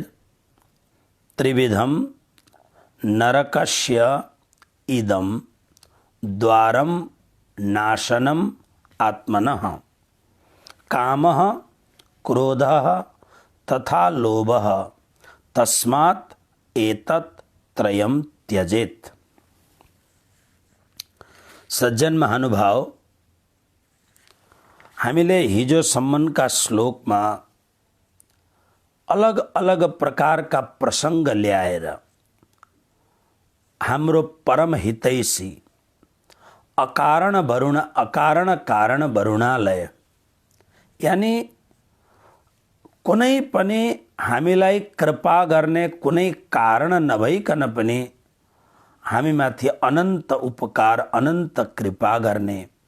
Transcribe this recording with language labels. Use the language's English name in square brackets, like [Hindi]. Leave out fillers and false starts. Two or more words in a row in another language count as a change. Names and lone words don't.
[Sanskrit] त्रिविधं नरकस्य इदं द्वारं नाशनम् आत्मनः कामः क्रोधः तथा लोभः तस्मात् एतत् त्रयं त्यजेत्। [Nepali] सज्जन महानुभाव, हामीले हिजो सम्मका श्लोकमा अलग अलग प्रकारका प्रसंग ल्याएर हाम्रो परम हितैषी अकारण कारण वरुणालय यानी कुनै पनि हामीलाई कृपा गर्ने कुनै कारण नभइकन पनि हामीमाथि अनन्त उपकार अनन्त कृपा गर्ने